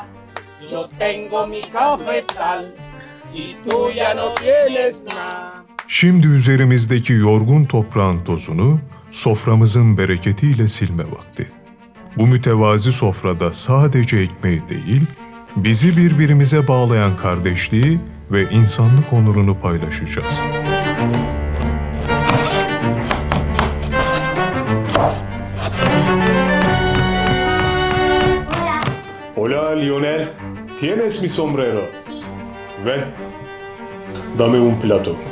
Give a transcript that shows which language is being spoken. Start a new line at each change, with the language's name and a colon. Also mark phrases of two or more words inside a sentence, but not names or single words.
Spanish: Yo tengo mi cafetal y tú ya no tienes nada.
Turkish: Şimdi üzerimizdeki yorgun toprağın tozunu soframızın bereketiyle silme vakti. Bu mütevazi sofrada sadece ekmeği değil, bizi birbirimize bağlayan kardeşliği ve insanlık onurunu paylaşacağız.
Spanish: Hola, Lionel. ¿Tienes mi sombrero? Sí. Ven. Dame un plato.